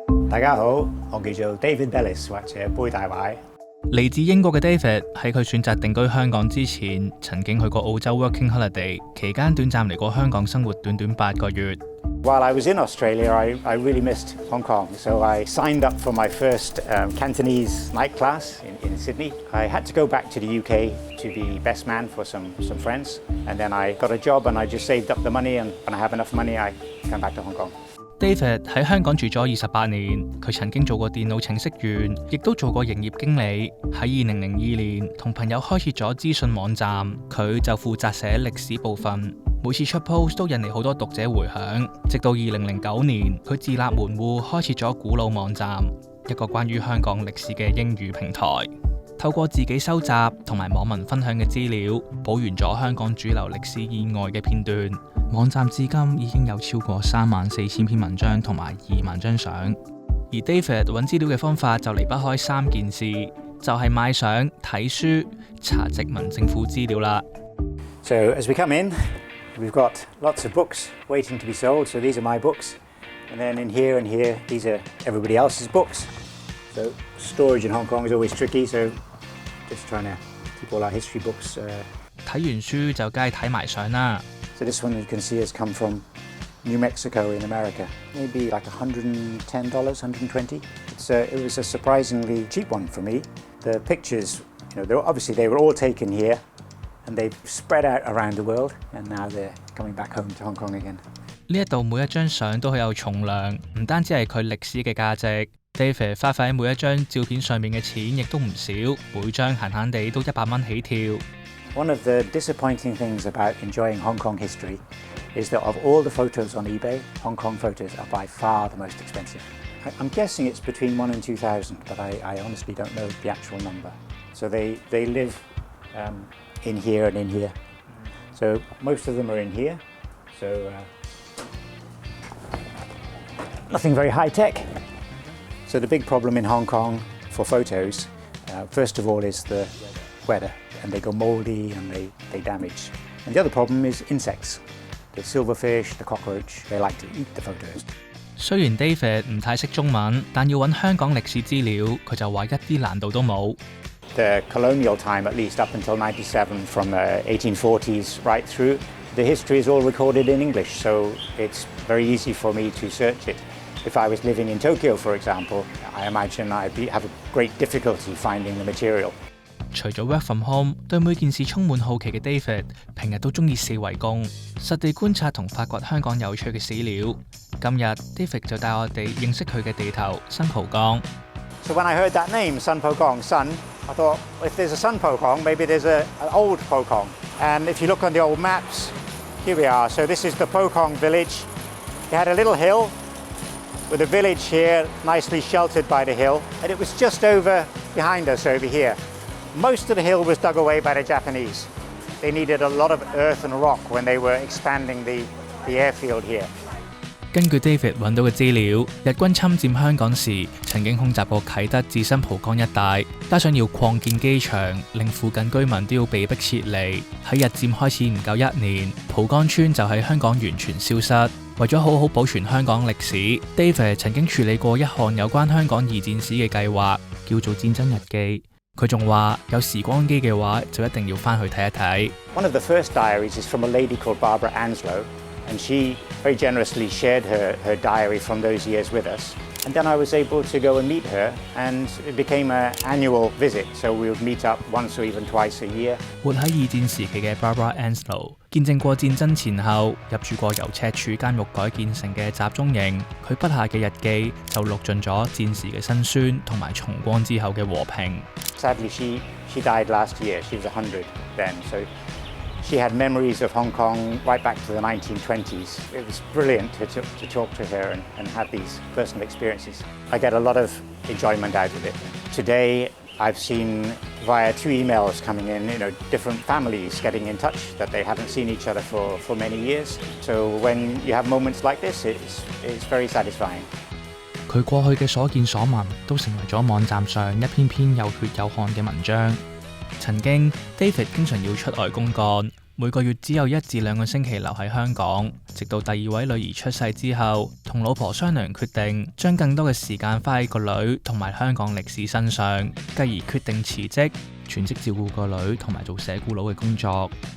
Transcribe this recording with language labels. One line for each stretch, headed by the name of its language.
Cantonese: 大家好，我叫做 David Bellis 或者杯大壞。嚟自英國嘅 David 喺佢選擇定居香港之前，曾經去過澳洲
English: working holiday，
Cantonese: 期間短暫嚟過香港生活短8個月。
English: While I was in Australia, I really missed Hong Kong, so I signed up for my first Cantonese night class in Sydney. I had to go back to the UK to be best man for some friends, and then I got a job and I just saved up the money, and when I have enough money, I come back to Hong Kong.
Cantonese: David 喺香港住咗28年，佢曾經做過電腦程式員，亦都做過營業經理。喺2002年，同朋友開設咗資訊網站，佢就負責寫歷史部分。每次出 post 都引嚟好多讀者回響。直到2009年，佢自立門戶，開設咗gwulo網站，一個關於香港歷史嘅英語平台。透過自己收集同埋網民分享嘅資料，補完咗香港主流歷史以外嘅片段。網站至今已經有超過34000篇文章同埋2萬張相，而 David 揾資料嘅方法就離不開3件事，就係買相、睇書、查殖民政府資料啦。
English: So as we come in, we've got lots of books waiting to be sold. So these are my books, and then in here and here, these are everybody else's books. So storage in Hong Kong is always tricky. So just trying to keep all our history books.
Cantonese: 睇完書就梗係睇埋相啦。
English: So this one you can see has come from New Mexico in America. Maybe like $110, $120. It was a surprisingly cheap one for me. The pictures, obviously they were all taken here and they've spread out around the world and now they're coming back home to Hong Kong again.
Cantonese: 呢一度每一張相都好有重量，唔單止係佢歷史嘅價值。 David 花費喺每一張照片上面嘅錢亦都唔少，每張閒閒地都100蚊起跳。
English: One of the disappointing things about enjoying Hong Kong history is that of all the photos on eBay, Hong Kong photos are by far the most expensive. I'm guessing it's between 1,000 and 2,000, but I honestly don't know the actual number. So they live in here and in here. So most of them are in here. So nothing very high tech. So the big problem in Hong Kong for photos, first of all, is the weather.And they go mouldy and they damage. And the other problem is insects. The silverfish, the cockroach, they like to eat the photos.
Cantonese: 雖然 David 唔太識中文，但要揾香港歷史資料，佢就話一啲難度都冇。
English: The colonial time, at least up until 97, from the 1840s right through, the history is all recorded in English, so it's very easy for me to search it. If I was living in Tokyo, for example, I imagine I'd have a great difficulty finding the material.
Cantonese: 除咗
English: work from home，
Cantonese: 對每件事充滿好奇嘅 David， 平日都中意四圍公，實地觀察同發掘香港有趣嘅史料。今日 David 就帶我哋認識佢嘅地頭新蒲崗。
English: So when I heard that name, Sun Po Kong, Sun, I thought, well, if there's a Sun Po Kong, maybe there's an old Po Kong. And if you look on the old maps, here we are. So this is the Po Kong village. They had a little hill with a village here, nicely sheltered by the hill. And it was just over behind us over here.Most of the hill was dug away by the Japanese. They needed a lot of earth and rock when they were expanding the airfield here.
Cantonese: 根據 David 揾到嘅資料，日軍侵佔香港時曾經空襲過啟德至新蒲崗一帶，加上要擴建機場，令附近居民都要被迫撤離。喺日佔開始唔夠1年，蒲崗村就喺香港完全消失。為咗好好保存香港歷史 ，David 曾經處理過一項有關香港2戰史嘅計劃，叫做戰爭日記。佢仲話有時光機嘅話，就一定要翻去睇一睇。
English: One of the first diaries is from a lady called Barbara Anslow, and she very generously shared her diary from those years with us. And then I was able to go and meet her, and it became an annual visit. So we would meet up once or even twice a year.
Cantonese: 活喺2戰時期嘅 Barbara Anslow 見證過戰爭前後，入住過由赤柱監獄改建成嘅集中營。佢筆下嘅日記就錄盡咗戰時嘅辛酸同埋重光之後嘅和平。
English: Sadly, she died last year. She was 100 then. So She had memories of Hong Kong right back to the 1920s. It was brilliant to talk to her and have these personal experiences. I get a lot of enjoyment out of it. Today, I've seen via 2 emails coming in, different families getting in touch that they haven't seen each other for many years. So when you have moments like this, it's very satisfying.
Cantonese: 佢過去嘅所見所聞都成為咗網站上一篇篇有血有汗嘅文章。曾經 David 經常要出外公幹，每個月只有1至2個星期留喺香港，直到第2位女兒出世之後，同老婆商量決定將更多嘅時間花喺個女同埋香港歷史身上，繼而決定辭職，全職照顧個女同埋做寫咕佬嘅工作。